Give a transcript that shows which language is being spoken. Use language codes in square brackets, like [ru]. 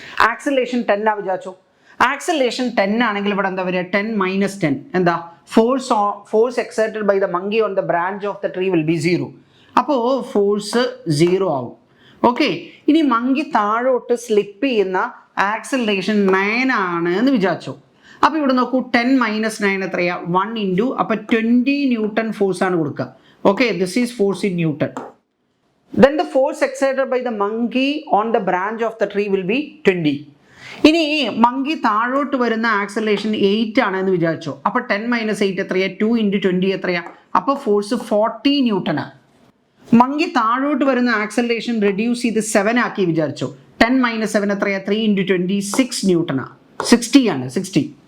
[ml] Acceleration 10 ആ വിചാരിച്ചോ. Acceleration 10 ആണെങ്കിൽ ഇവിടെ എന്താ വരിക, 10 - 10 എന്താ, [en] force exerted by the monkey on the branch of the tree will be [ml] 0. അപ്പോൾ ഫോഴ്സ് 0 ആവും. ഓക്കെ. ഇനി മങ്കി താഴോട്ട് സ്ലിപ്പ് ചെയ്യുന്ന ആക്സിലറേഷൻ 9 ആണ് എന്ന് വിചാരിച്ചോ. അപ്പോൾ ഇവിടെ നോക്കൂ, 10 - 9 എത്രയാ, 1 × അപ്പോൾ 20 ന്യൂട്ടൺ ഫോഴ്സ് ആണ് കൊടുക്കുക. [en] Okay, this is force in Newton. Then the force exerted by the monkey on the branch of the tree will be 20. [ml] ഇനി മങ്കി താഴോട്ട് വരുന്ന ആക്സിലറേഷൻ 8 ആണ് എന്ന് വിചാരിച്ചോ. അപ്പോൾ 10 - 8 എത്രയാ, 2 × 20 എത്രയാ, അപ്പോൾ ഫോഴ്സ് 40 ന്യൂട്ടനാണ്. മങ്കി താഴോട്ട് വരുന്ന ആക്സിലറേഷൻ റെഡ്യൂസ് ചെയ്ത് 7 ആക്കി വിചാരിച്ചോ. 10 - 7 എത്രയാ, 3 × 20 6 ന്യൂട്ടനാണ്, 60 ആണ്, 60.